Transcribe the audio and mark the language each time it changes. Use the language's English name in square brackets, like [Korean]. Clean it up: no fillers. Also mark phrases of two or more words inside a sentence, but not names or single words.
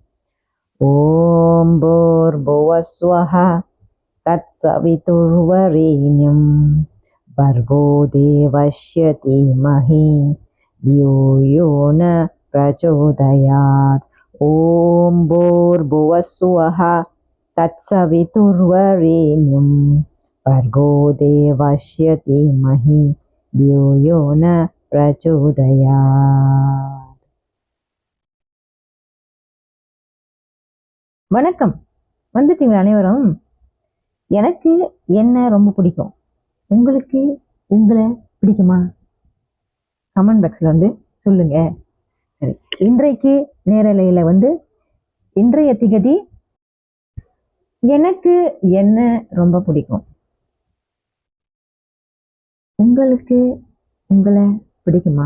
[Sanskrit] ॐ भूर्भुवस्सुवः तत्सवितुर्वरेण्यं भर्गो देवस्य धीमहि धियो यो न प्रचोदयात्। ॐ भूर्भुवस्सुवः तत्सवितुर्वरेण्यं भर्गो देवस्य धीमहि धियो यो न प्रचोदयात्. [Tamil] வணக்கம். வந்துட்டீங்க அனைவரும். எனக்கு என்ன ரொம்ப பிடிக்கும், உங்களுக்கு உங்களை பிடிக்குமா? கமெண்ட் பாக்ஸில் வந்து சொல்லுங்க. சரி, இன்றைக்கு நேரலையில் இன்றைய திகதி எனக்கு என்ன ரொம்ப பிடிக்கும், உங்களுக்கு உங்களை பிடிக்குமா?